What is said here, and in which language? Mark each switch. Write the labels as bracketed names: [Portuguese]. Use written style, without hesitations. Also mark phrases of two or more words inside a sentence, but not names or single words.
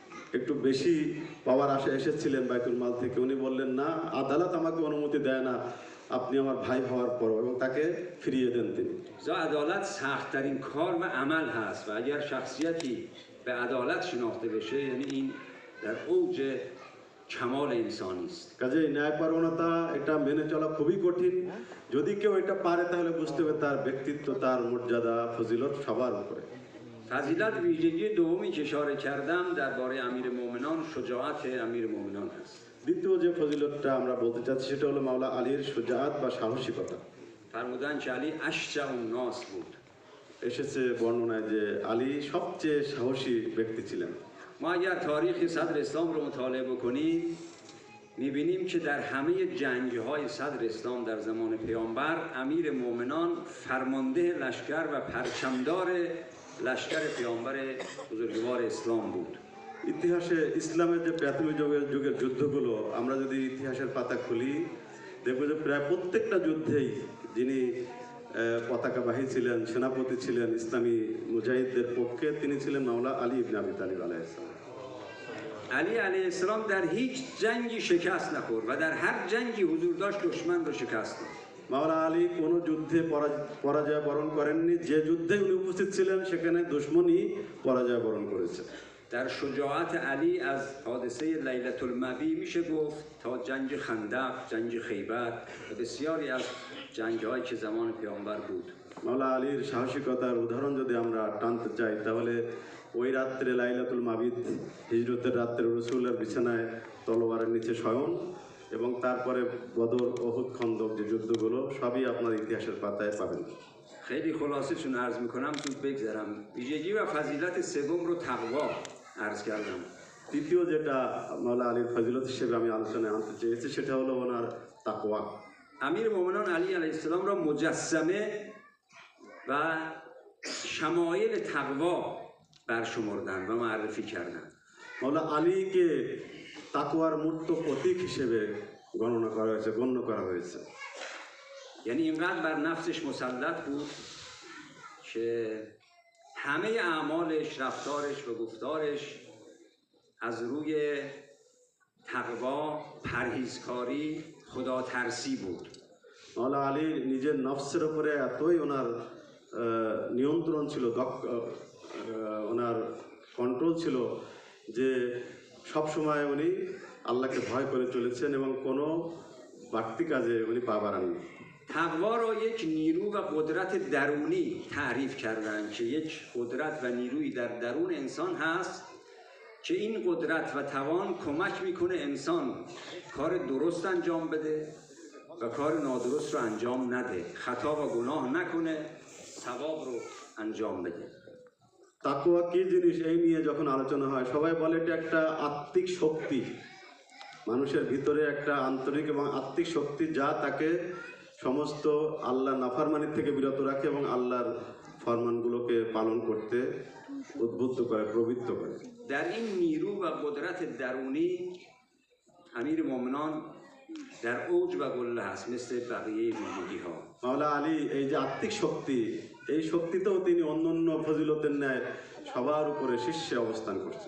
[Bangla] একটু বেশি পাওয়ার আশা এসেছিলেন বাইতুল মাল থেকে, উনি বললেন না, আদালত আমাকে অনুমতি দেয় না আপনি আমার ভাই হওয়ার পর, এবং তাকে ফিরিয়ে দেন তিনি। [Persian] عدالت سخت‌ترین کار و عمل هست و اگر شخصیتی به عدالت شناخته بشه یعنی این در اوج کمال انسانی است. [Bangla] কাজেই ন্যায়পরায়ণতা এটা মেনে চলা খুবই কঠিন। যদি কেউ এটা পারে তাহলে বুঝতে হবে তার ব্যক্তিত্ব, তার মর্যাদা, ফজিলত সবার উপরে। [Persian] فضیلت ویژگی دومی که اشاره کردم درباره امیرالمؤمنان شجاعت امیرالمؤمنان است. [Bangla] দ্বিতীয় যে ফজিলতটা আমরা বলতে চাচ্ছি সেটা হলো মাওলা আলীর শুজাআত বা সাহসিকতা। [Persian] فرمودن که علی [Arabic] اشجع الناس [Persian] بود. [Bangla] এসেছে বর্ণনায় যে আলী সবচেয়ে সাহসী ব্যক্তি ছিলেন। [Persian] ما اگر تاریخ صدر اسلام رو مطالعه بکنیم می‌بینیم که در همه جنگ‌های صدر اسلام در زمان پیامبر امیر مومنان فرمانده لشکر و پرچمدار لشکر پیامبر بزرگوار اسلام بود. [Bangla] ইতিহাসে ইসলামের যে প্রাথমিক যুগের যুদ্ধগুলো আমরা যদি ইতিহাসের পাতা খুলি, দেখব যে প্রায় প্রত্যেকটা যুদ্ধেই যিনি পতাকাবাহী ছিলেন, সেনাপতি ছিলেন ইসলামী মুজাহিদদের পক্ষে, তিনি ছিলেন মাওলা আলী ইবনে আবি তালিব [Arabic] عليه السلام. [Persian] علی [Arabic] علیه السلام [Persian] در هیچ جنگی شکست نخورد و در هر جنگی حضور داشت دشمن رو شکست داد. [Bangla] মাওলা আলী কোনো যুদ্ধে পরাজয় বরণ করেননি, যে যুদ্ধে উনি উপস্থিত ছিলেন সেখানে দুশমনই পরাজয় বরণ করেছে। [Persian] در شجاعت علی از حادثه لیلة المبی میشه گفت تا جنگ خندق، جنگ خیبر و بسیاری از جنگ‌هایی که زمان پیامبر بود. [Bangla] মাওলা আলীর সাহসিকতার উদাহরণ যদি আমরা টানতে চাই তাহলে ওই রাত্রে লাইলাতুল মাবিদ, হিজরতের রাত্রে রসুলের বিছানায় তলোয়ারের নিচে শয়ন, এবং তারপরে বদর, ওহুদ, খন্দক যে যুদ্ধগুলো সবই আপনার ইতিহাসের পাতায় পাবেন। [Persian] خیلی خلاصه چون عرض میکنم زود بگذرم. ویژگی و فضیلت سوم رو تقوا عرض کردم. [Bangla] তৃতীয় যেটা মাওলা আলীর ফজিলত হিসেবে আমি আলোচনায় আনতে চেয়েছি সেটা হলো ওনার তাকওয়া। [Persian] امیر مومنان علی [Arabic] علیه السلام [Persian] را مجسمه و شمایل تقوا برشمردن و معرفی کردن. [Bangla] মাওলা আলীকে তাকওয়ার মূর্ত প্রতীক হিসেবে গণ্য করা হয়েছে। [Persian] یعنی اینقدر بر نفسش مسلط بود که همه اعمالش، رفتارش و گفتارش از روی تقوا، پرهیزکاری، خدا ترسی بود. [Bangla] মাওলা আলী নিজের নফসের উপরে এতই ওনার নিয়ন্ত্রণ ছিল, ওনার কন্ট্রোল ছিল যে সব সময় উনি আল্লাহকে ভয় করে চলেছেন এবং কোনো বাড়তি কাজে উনি পা বাড়াননি। [Persian] تقوا را یک نیرو و قدرت درونی تعریف کردند که یک قدرت و نیروی در درون انسان هست که این قدرت و توان کمک میکنه انسان کار درست انجام بده و کار نادرست رو انجام نده، خطا و گناه نکنه، ثواب رو انجام بده. [Bangla] তাকওয়া কি জিনিস এই নিয়ে যখন আলোচনা হয় সবাই বলে এটা একটা আত্মিক শক্তি, মানুষের ভিতরে একটা আন্তরিক এবং আত্মিক শক্তি যা তাকে সমস্ত আল্লাহ নাফরমানি থেকে বিরত রাখে এবং আল্লাহর ফরমানগুলোকে পালন করতে উদ্বুদ্ধ করে, প্রবৃত্ত করে। [Persian] در این نیرو و قدرت درونی امیر مومنان در اوج و قله هست مثل بقیه ویژگی ها. [Bangla] মাওলা আলী এই যে আত্মিক শক্তি, এই শক্তিতেও তিনি অন্যান্য ফজিলতের ন্যায় সবার উপরে শীর্ষে অবস্থান করছেন।